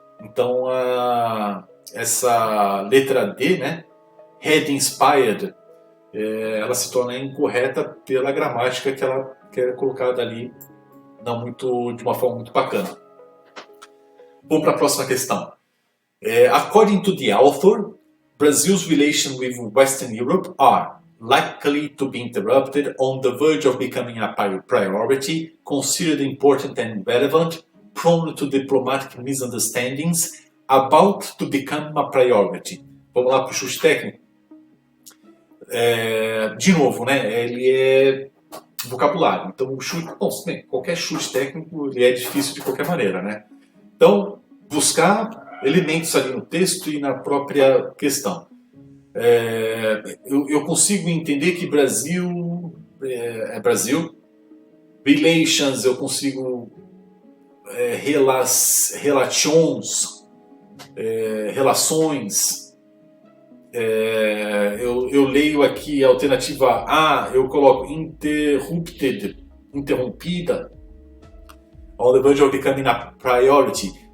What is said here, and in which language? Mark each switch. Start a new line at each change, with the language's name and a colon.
Portuguese: Então essa letra D, né,
English: had inspired,
Portuguese: ela se torna incorreta pela gramática que é colocada ali de uma forma muito bacana. Vamos para a próxima questão.
English: According to the author, Brazil's relations with Western Europe are likely to be interrupted, on the verge of becoming a priority, considered important and relevant, prone to diplomatic misunderstandings, about to become a priority.
Portuguese: Vamos lá para o chute técnico? de novo, né, ele é vocabulário. Então, o chute, bom, bem, qualquer chute técnico ele é difícil de qualquer maneira, né? Então, buscar elementos ali no texto e na própria questão. Eu consigo entender que Brasil é Brasil. Relations, eu consigo relations, relações. Eu leio aqui a alternativa A, eu coloco interrupted, interrompida.
English: On the verge of becoming a priority.